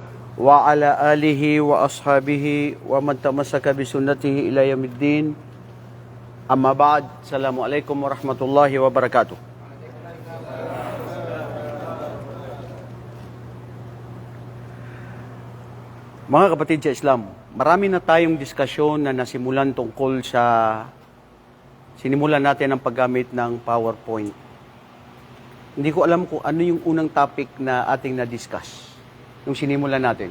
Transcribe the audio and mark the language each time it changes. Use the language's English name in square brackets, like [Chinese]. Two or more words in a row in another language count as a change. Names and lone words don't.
[Arabic] وعلى آله وأصحابه ومن تمسك بسنته إلى يوم الدين. أما بعد, السلام عليكم ورحمة الله وبركاته. [Filipino] Mga kapatid sa Islam, marami na tayong diskusyon na nasimulan tungkol sa sinimulan natin ang paggamit ng PowerPoint. Hindi ko alam kung ano yung unang topic na ating na-discuss nung sinimulan natin.